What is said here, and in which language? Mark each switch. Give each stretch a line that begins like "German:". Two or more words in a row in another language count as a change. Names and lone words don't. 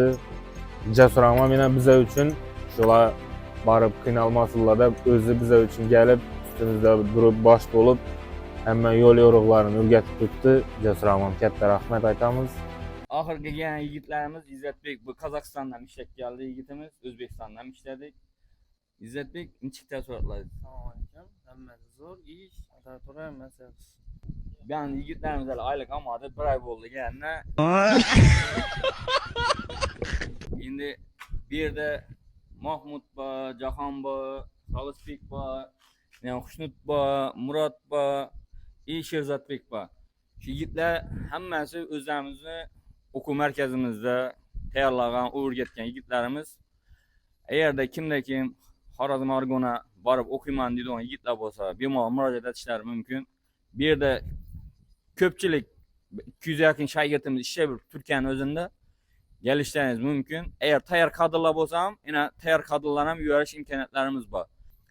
Uzbek: Jasur ham yana bizlar uchun shular borib qiynalmasinlar deb o'zi bizlar uchun kelib ustimizda durib bosh bo'lib hamma yo'l yo'riqlarini o'rgatib turibdi. Jasur ham katta rahmat aytamiz. Oxirgi kelgan yigitlarimiz İzzetbek bu Qozog'istondan ishlab keldi yigitimiz, O'zbekistondan ishladik. İzzetbek nechta taassurotlar? Assalomu alaykum. Hammasi zo'r, ish, ata-tura hammasi yaxshi.
Turkish: Ben yigitlerimiz hali aylık almadı, bir ay oldu gelene. Şimdi bir de Mahmut var, Cahan var, Xalıspek var, Xushnut var, Murat var, Sherzodbek var. Şu yigitler
Uzbek: hammasi o'zlarimizni o'quv markazimizda tayyorlagan, o'rgatgan yigitlarimiz.
Turkish: Eğer de kimde kim
Uzbek: Xorazm Argon'a borib o'qiyman deydigan yigitlar bo'lsa, bemalol murojaat etishlari mumkin. Bir de ko'pchilik 200 yaqin shogirdimiz ishlaydi Turkiyaning o'zida. Kelishlaringiz mumkin. Eğer tayyor kadrlar bo'lsa ham, yana tayyor kadrlar ham yuborish imkoniyatlarimiz bor.